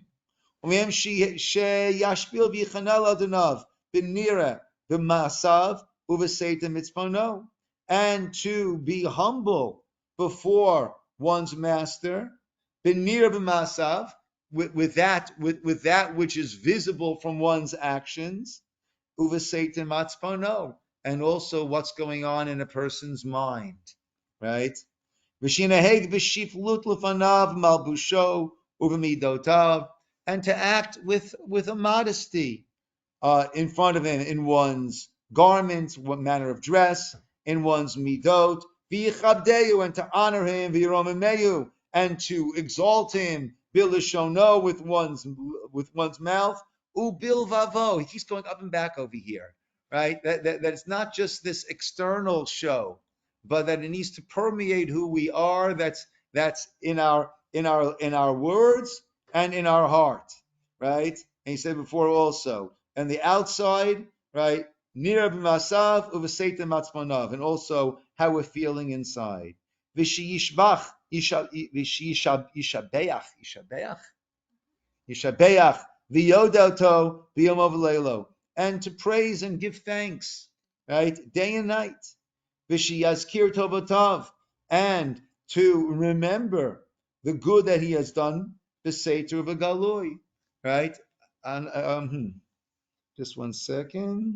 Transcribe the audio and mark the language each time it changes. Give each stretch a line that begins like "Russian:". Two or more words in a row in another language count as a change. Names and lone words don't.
English: And to be humble before one's master,
Hebrew: בנראה במעשיו,
English: with that which is visible from one's actions,
Hebrew: ובנסתר מצפונו,
English: and also what's going on in a person's mind, right?
Hebrew: ושינהג ושפלות לפניו מלבושו ובמדותיו,
English: and to act with a modesty in front of him in one's garments, what manner of dress, in one's midot, v'yichabdeyu, and to honor him, v'yiromemeyu, and to exalt him, bilishono, with one's mouth, ubilvavo. He keeps going up and back over here, right? That it's not just this external show, but that it needs to permeate who we are. That's in our words and in our heart, right? And he said before also, and the outside, right?
Hebrew: נראה במעשיו ובנסתר מצפונו,
English: and also how we're feeling inside.
Hebrew: ושישבח ישבח ויודהו יומם ולילה,
English: and to praise and give thanks, right? Day and night.
Hebrew: ושיזכיר טובותיו,
English: and to remember the good that he has done.
Hebrew: בסתר ובגלוי,
English: right? And just one second.